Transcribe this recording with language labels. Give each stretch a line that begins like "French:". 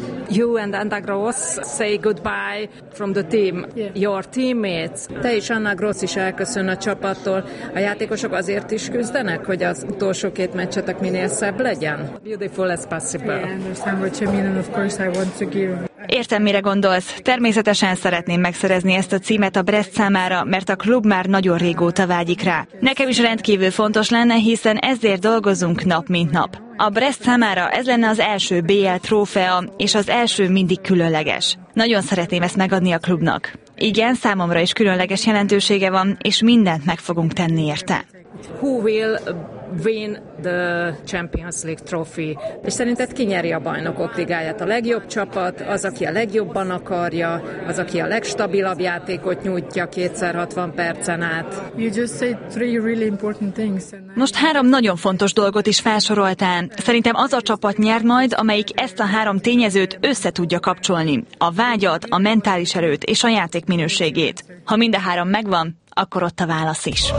English: You and Anna Gross say goodbye from the team, your teammates.
Hungarian: Te is, Anna Gross is elköszön a csapattól. A játékosok azért is küzdenek, hogy az utolsó két meccsetek minél szebb legyen?
English: Beautiful as possible. I understand what you mean, and of course I want to give.
Hungarian: Értem, mire gondolsz. Természetesen szeretném megszerezni ezt a címet a Brest számára, mert a klub már nagyon régóta vágyik rá. Nekem is rendkívül fontos lenne, hiszen ezért dolgozunk nap mint nap. A Brest számára ez lenne az első BL trófea, és az első mindig különleges. Nagyon szeretném ezt megadni a klubnak. Igen, számomra is különleges jelentősége van, és mindent meg fogunk tenni érte.
English: Who will win the Champions League trophy.
Hungarian: És szerinted ki nyeri a bajnokok ligáját? A legjobb csapat, az, aki a legjobban akarja, az, aki a legstabilabb játékot nyújtja 260 percen át.
English: You just said three really important things.
Hungarian: Most három nagyon fontos dolgot is felsoroltál. Szerintem az a csapat nyer majd, amelyik ezt a három tényezőt össze tudja kapcsolni. A vágyat, a mentális erőt és a játék minőségét. Ha mind a három megvan, akkor ott a válasz is.